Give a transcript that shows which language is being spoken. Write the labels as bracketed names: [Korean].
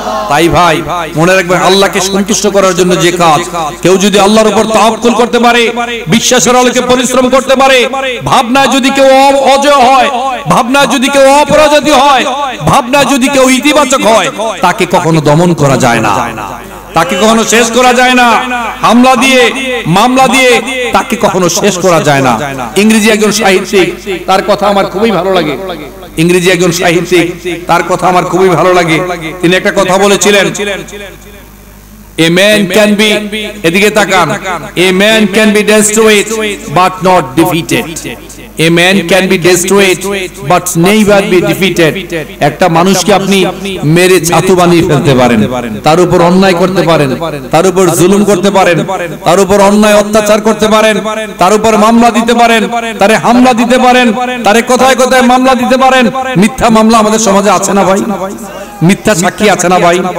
[Bangla] তাই ভাই মনে রাখবেন, আল্লাহকে সন্তুষ্ট করার জন্য যে কাজ, কেউ যদি আল্লাহর উপর তাওয়াক্কুল করতে পারে, বিশ্বাসের আলোকে পরিশ্রম করতে পারে, ভাবনায় যদি কেউ অজয় হয়, ভাবনায় যদি কেউ অপরাজয় হয়, ভাবনায় যদি কেউ ইতিবাচক হয়, তাকে কখনো দমন করা যায় না, তাকে কখনো শেষ করা যায় না। হামলা দিয়ে, মামলা দিয়ে তাকে কখনো শেষ করা যায় না। ইংরেজি একজন সাহিত্যিক, তার কথা আমার খুবই ভালো লাগে, ইংরেজি একজন সাহিত্যিক, তার কথা আমার খুবই ভালো লাগে। তিনি একটা কথা বলেছিলেন, [English] a man can be, [Bangla] এদিকে তাকান, [English] a man can be destroyed but not defeated, a man can be destroyed but never be defeated। [Bangla] একটা মানুষকে আপনি মেরে ছাতু বানিয়ে ফেলতে পারেন, তার উপর অন্যায় করতে পারেন, তার উপর জুলুম করতে পারেন, তার উপর অন্যায় অত্যাচার করতে পারেন, তার উপর মামলা দিতে পারেন, তারে হামলা দিতে পারেন, তারে কথায় কথায় মামলা দিতে পারেন। মিথ্যা মামলা আমাদের সমাজে আছে না ভাই? মিথ্যা সাক্ষী আছে না ভাই?